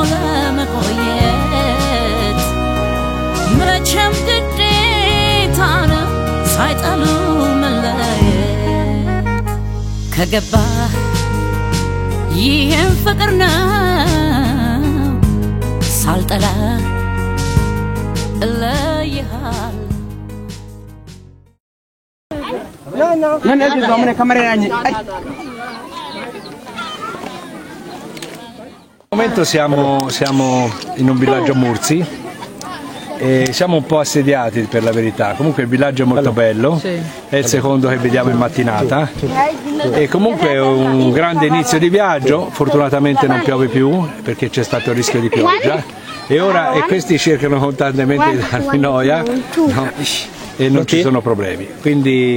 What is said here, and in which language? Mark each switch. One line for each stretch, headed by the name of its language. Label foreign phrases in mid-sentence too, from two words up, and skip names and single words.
Amharic: ለመቆየት መቼም ግዴታ ነው ሳይጠሉ መለየት ከገባህ ይህም ፍቅር ነው ሳልጠላ እለይሃል
Italian: No, Al momento siamo in un villaggio Mursi e siamo un po' assediati per la verità, comunque il villaggio è molto bello, è il secondo che vediamo in mattinata e comunque è un grande inizio di viaggio, fortunatamente non piove più perché c'è stato il rischio di pioggia e questi cercano costantemente di darmi noia e non ci sono problemi, quindi